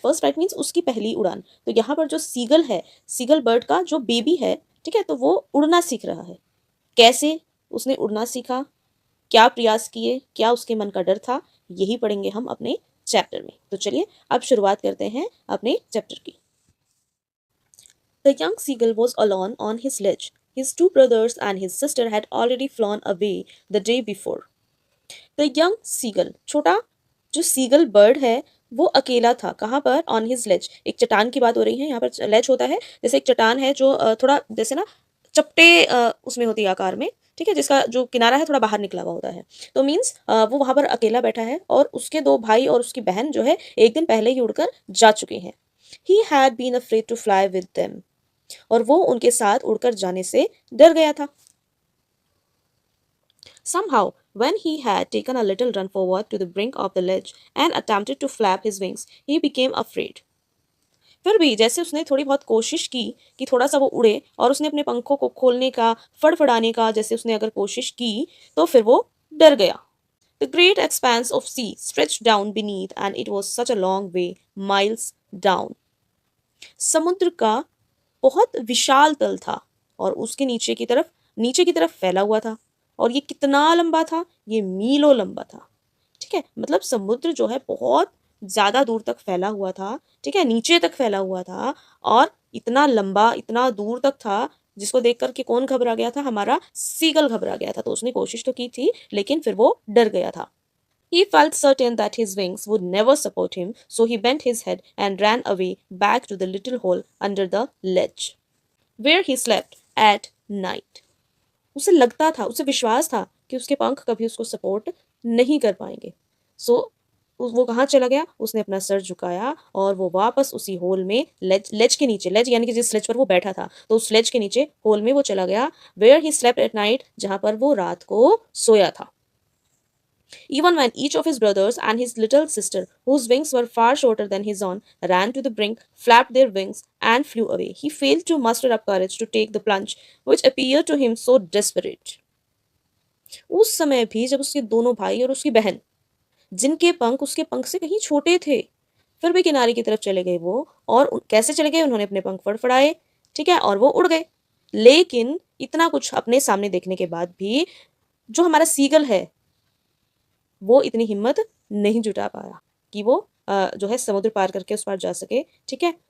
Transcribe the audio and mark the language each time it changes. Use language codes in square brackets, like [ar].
[hi] First flight means उसकी पहली उड़ान। तो यहाँ पर जो सीगल है, सीगल बर्ड का जो बेबी है, ठीक है, तो वो उड़ना सीख रहा है। कैसे उसने उड़ना सीखा, क्या प्रयास किए, क्या उसके मन का डर था, यही पढ़ेंगे हम अपने चैप्टर में। तो चलिए अब शुरुआत करते हैं अपने चैप्टर की। [en] The young seagull was alone on his ledge. His two brothers and his sister had already flown away the day before. The young seagull, [hi] छोटा जो सीगल बर्ड है, वो अकेला था। कहाँ पर? [en] On his ledge. [hi] एक चट्टान की बात हो रही है यहाँ पर। लेज होता है जैसे एक चट्टान है जो थोड़ा जैसे ना चपटे उसमें होती है आकार में, ठीक है, जिसका जो किनारा है थोड़ा बाहर निकला हुआ होता है। तो मीन्स वो वहां पर अकेला बैठा है और उसके दो भाई और उसकी बहन जो है एक दिन पहले ही उड़कर जा चुके हैं। [en] he had been afraid to fly with them, [hi] और वो उनके साथ उड़कर जाने से डर गया था। [en] Somehow, when he had taken a little run forward to the brink of the ledge and attempted to flap his wings, he became afraid. [hi] फिर भी जैसे उसने थोड़ी बहुत कोशिश की कि थोड़ा सा वो उड़े और उसने अपने पंखों को खोलने का, फड़फड़ाने का जैसे उसने अगर कोशिश की, तो फिर वो डर गया। [en] The great expanse of sea stretched down beneath, and it was such a long way, miles down. [hi] समुद्र का बहुत विशाल तल था और उसके नीचे की तरफ फैला हुआ था। और ये कितना लंबा था? ये मीलों लंबा था। ठीक है, मतलब समुद्र जो है बहुत ज्यादा दूर तक फैला हुआ था, ठीक है, नीचे तक फैला हुआ था। और इतना लंबा, इतना दूर तक था, जिसको देख करके कौन घबरा गया था? हमारा सीगल घबरा गया था। तो उसने कोशिश तो की थी, लेकिन फिर वो डर गया था। [en] He felt certain that his wings would never support him, so he bent his head and ran away back to the little hole under the ledge, where he slept at night. [hi] उसे लगता था, उसे विश्वास था कि उसके पंख कभी उसको सपोर्ट नहीं कर पाएंगे। सो वो कहाँ चला गया? उसने अपना सर झुकाया और वो वापस उसी होल में, लेज के नीचे, लेज यानी कि जिस लेज पर वो बैठा था, तो उस लेज के नीचे होल में वो चला गया। [en] where he slept at night, [hi] जहां पर वो रात को सोया था। [en] Even when each of his brothers and his little sister, whose wings were far shorter than his own, ran to the brink, flapped their wings, and flew away, he failed to muster up courage to take the plunge, which appeared to him so desperate. [hi] उस समय भी जब उसके दोनों भाई और उसकी बहन, जिनके पंख उसके पंख से कहीं छोटे थे, फिर भी किनारे की तरफ चले गए वो। और कैसे चले गए? उन्होंने अपने पंख फड़फड़ाए, ठीक है, और वो उड़ गए। लेकिन इतना कुछ अपने सामने देखने के बाद भी जो हमारा सीगल है, वो इतनी हिम्मत नहीं जुटा पाया कि वो जो है समुद्र पार करके उस पार जा सके, ठीक है।